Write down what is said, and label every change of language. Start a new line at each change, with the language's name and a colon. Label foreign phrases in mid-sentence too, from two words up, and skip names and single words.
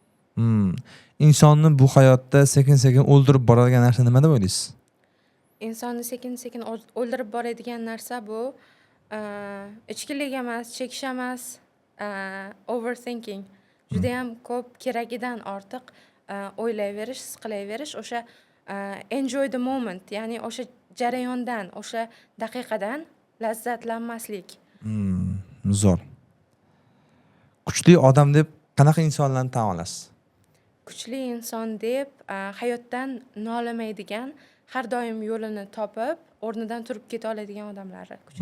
Uzbek: Insonni bu hayotda sekin-sekin o'ldirib boradigan narsa nima deb o'ylaysiz? Insonni sekin-sekin o'ldirib boradigan narsa bu ichkilik emas, chekish emas, overthinking. Juda ham ko'p keragidan ortiq o'ylayverish, his qilaverish, o'sha
English: enjoy the moment,
Uzbek: ya'ni o'sha jarayondan, o'sha daqiqadan lazzatlanmaslik. Zo'r. Kuchli odam deb qanaqa insonlarni tan olasiz? Kuchli inson deb hayotdan nolimaydigan, har doim yo'lini topib, o'rnidan turib keta oladigan odamlarni kuchli.